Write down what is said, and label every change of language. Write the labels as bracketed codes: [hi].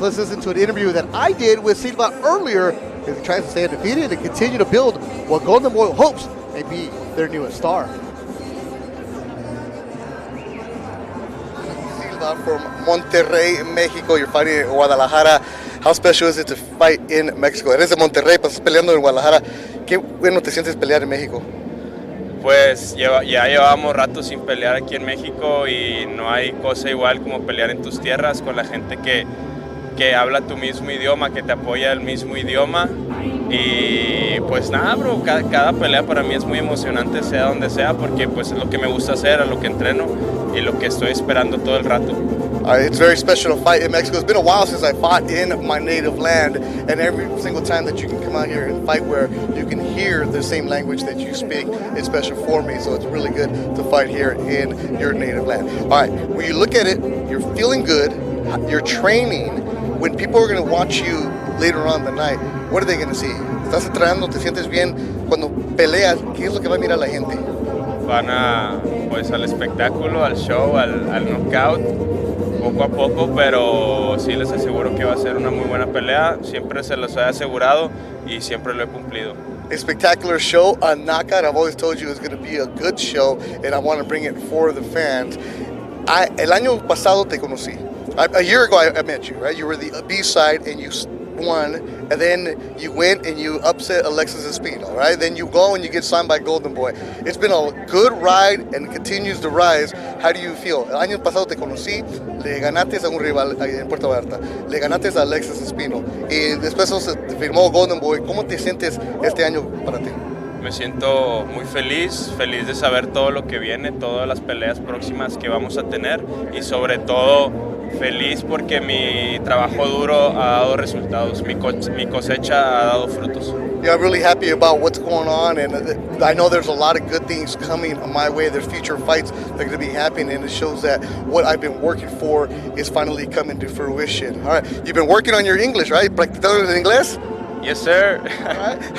[en] Let's listen to an interview that I did with Silva earlier as he tries to stay undefeated and continue to build what Golden Boy hopes may be their newest star. Silva from Monterrey, Mexico. You're fighting in Guadalajara. How special is it to fight in Mexico? [es] Eres de Monterrey, pero estás peleando en Guadalajara. ¿Qué bueno te sientes pelear en México? Pues ya llevábamos rato sin pelear aquí en México y no hay cosa igual como pelear en tus tierras con la gente que habla tu mismo idioma, que te apoya el mismo idioma. Y pues nada, bro, cada pelea para mí es muy emocionante, sea donde sea, porque pues es lo que me gusta hacer, a lo que entreno y lo que estoy esperando todo el rato. [en] It's very special to fight in Mexico. It's been a while since I fought in my native land, and every single time that you can come out here and fight where you can hear the same language that you speak, it's special for me. So it's really good to fight here in your native land. All right, when you look at it, you're feeling good, you're training. When people are going to watch you later on the night, what are they going to see? [es] ¿Estás entrenando? ¿Te sientes bien? Cuando peleas, ¿qué es lo que va a mirar la gente? Van pues al espectáculo, al show, al knockout, poco a poco, pero sí les aseguro que va a ser una muy buena pelea. Siempre se los he asegurado y siempre lo he cumplido. [en] A spectacular show, a knockout. I've always told you it's going to be a good show, and I want to bring it for the fans. [es] El año pasado te conocí. [en] A year ago I met you, right? You were the B-side and you won, and then you went and you upset Alexis Espinoza, right? Then you go and you get signed by Golden Boy. It's been a good ride and continues to rise. How do you feel? [es] El año pasado te conocí, le ganaste a un rival en Puerto Vallarta, le ganaste a Alexis Espinoza y después se firmó Golden Boy. ¿Cómo te sientes este año para ti? Me siento muy feliz de saber todo lo que viene, todas las peleas próximas que vamos a tener y sobre todo feliz porque mi trabajo duro ha dado resultados, mi cosecha ha dado frutos. [en] Yeah, I'm really happy about what's going on, and I know there's a lot of good things coming my way. There's future fights that are going to be happening, and it shows that what I've been working for is finally coming to fruition. All right, you've been working on your English, right? [es] ¿Practicando en inglés? [en] Yes, sir. Right.